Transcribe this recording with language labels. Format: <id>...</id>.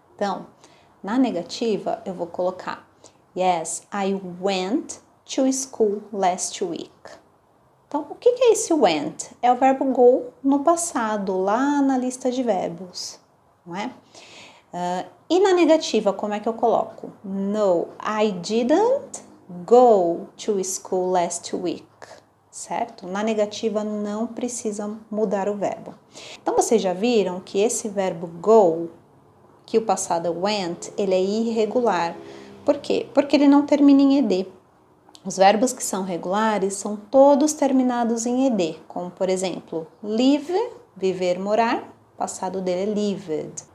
<pt>Então, na negativa, eu vou colocar</pt> <en>Yes, I went to school last week.</en> <pt>Então, o que é esse went? É o verbo go no passado, lá na lista de verbos, não é? E na negativa, como é que eu coloco?</pt> <en>No, I didn't go to school last week,</en> <pt>certo? Na negativa não precisa mudar o verbo. Então, vocês já viram que esse verbo go, que o passado went, ele é irregular. Por quê? Porque ele não termina em ed. Os verbos que são regulares são todos terminados em ed, como por exemplo, live, viver, morar, passado dele é lived.</pt>